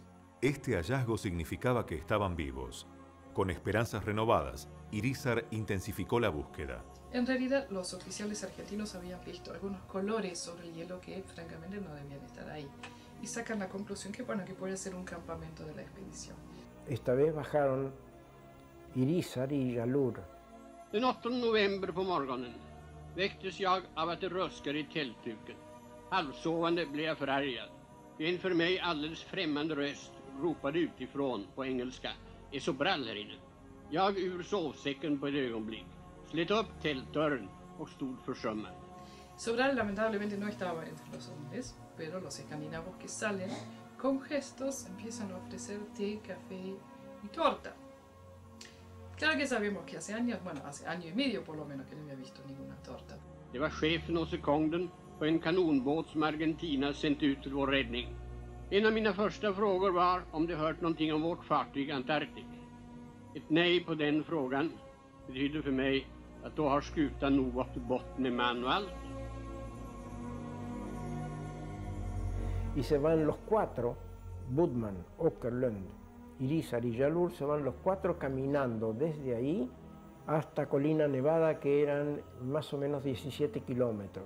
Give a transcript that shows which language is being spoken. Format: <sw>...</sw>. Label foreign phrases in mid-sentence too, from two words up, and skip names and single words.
<es>Este hallazgo significaba que estaban vivos. Con esperanzas renovadas, Irízar intensificó la búsqueda. En realidad, los oficiales argentinos habían visto algunos colores sobre el hielo que francamente no debían estar ahí. Y sacan la conclusión que, bueno, que puede ser un campamento de la expedición. Esta vez bajaron Irízar y Jalur.</es> <sv>Den 8 november på morgonen väcktes jag av att det röskade i tältduken. Halvsovande blev jag förargad. En för mig alldeles främmande röst ropade utifrån på engelska: "Är Sobral här inne?" Jag ur sovsäcken på ett ögonblick, slet upp tältdörren och stod försummad.</sv> <es>Sobral lamentablemente no estaba entre los hombres, pero los escandinavos que salen con gestos empiezan a ofrecer té, café y torta. Claro que sabemos que hace años, bueno, hace año y medio por lo menos, que no había visto ninguna torta.</es> <sv>Det var chefen och sekonden på en kanonbåt som Argentina sänt ut till vår räddning. En av mina första frågor var om de hört någonting om vårt fartyg Antarktik. Ett nej på den frågan betyder för mig att då har skutan nog gått till botten med man och allt.</sv> <es>Y se van los cuatro, Budman, Åkerlund, Irízar y Jalur, se van los cuatro caminando desde ahí hasta Colina Nevada, que eran más o menos 17 kilómetros.</es>